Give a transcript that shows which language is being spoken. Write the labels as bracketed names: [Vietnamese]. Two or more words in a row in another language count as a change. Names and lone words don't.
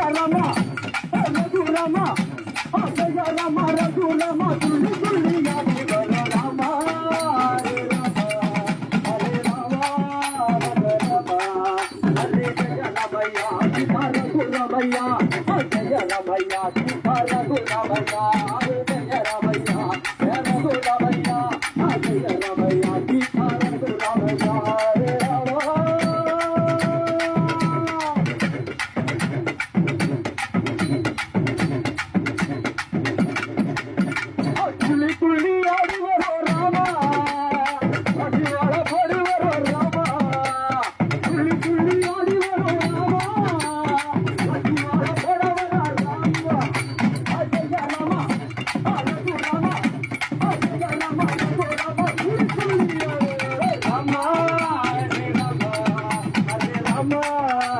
[Telugu] రామ రఘు రామ జయ రామ రఘు రామ తుల్లి తుల్లి యాదివర రామ హరే రామ హరే రామ హరే రామ హరే జయ రామయ్య సీతా రఘు రామయ్య జయ రామయ్య సీతా రఘు రామయ్య హరే జయ రామయ్య హే రఘు రామయ్య జయ రామయ్య సీతా రఘు రామయ్య హరే రామ [Tamil] துளி துளி ஆடுவரோ ராமா அடிவாள படுவரோ ராமா துளி துளி ஆடுவரோ ராமா அடிவாள படுவரோ ராமா ஜய ராமா ரகு ராமா ஜய ராமா ரகு ராமா துளி துளி ராமா ஹரே ராமா ஹரே ராமா